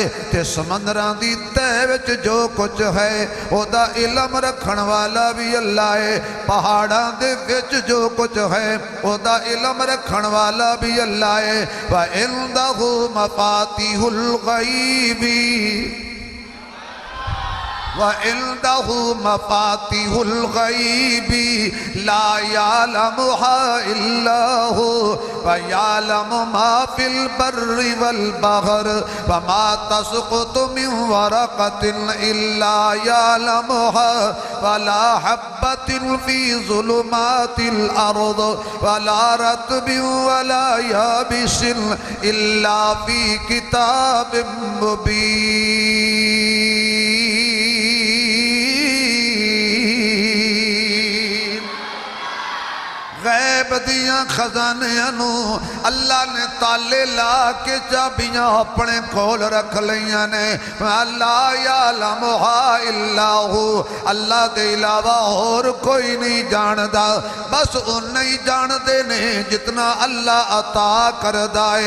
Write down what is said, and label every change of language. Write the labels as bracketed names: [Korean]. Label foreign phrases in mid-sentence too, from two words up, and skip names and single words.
[Punjabi] ਤੇ ਸਮੰਦਰਾਂ ਦੀ ਤਹਿ ਵਿਚ ਜੋ ਕੁਛ ਹੈ ਓਦਾ ਇਲਮ ਰੱਖਣ ਵਾਲਾ ਭੀ ਅੱਲਾਹ ਹੈ। ਪਹਾੜਾਂ ਦੇ ਵਿਚ ਜੋ ਕੁਛ ਹੈ ਓਦਾ ਇਲਮ ਰੱਖਣ ਵਾਲਾ ਭੀ ਅੱਲਾਹ ਹੈ। [Arabic] وعنده مفاتح الغيب وعنده مفاتح الغيب لا يعلمها إلا هو ويعلم ما في البر والبحر وما تسقط من ورقة إلا يعلمها ولا حبة في ظلمات الأرض ولا رطب ولا يابس إلا في كتاب مبين. [Punjabi] ਗੈਬ ਦੀਆਂ ਖ਼ਜ਼ਾਨਿਆਂ ਨੂੰ ਅੱਲਾਹ ਨੇ ਤਾਲੇ ਲਾ ਕੇ ਚਾਬੀਆਂ ਆਪਣੇ ਕੋਲ ਰੱਖ ਲਿਆ ਨੇ। [Arabic] الله يعلمها إلا هو, [Punjabi] ਅੱਲਾਹ ਦੇ ਇਲਾਵਾ ਔਰ ਕੋਈ ਨਹੀਂ ਜਾਣਦਾ। ਬਸ ਉੰਨੇ ਹੀ ਜਾਣਦੇ ਨੇ ਜਿਤਨਾ ਅੱਲਾਹ ਅਤਾ ਕਰਦਾ ਹੈ।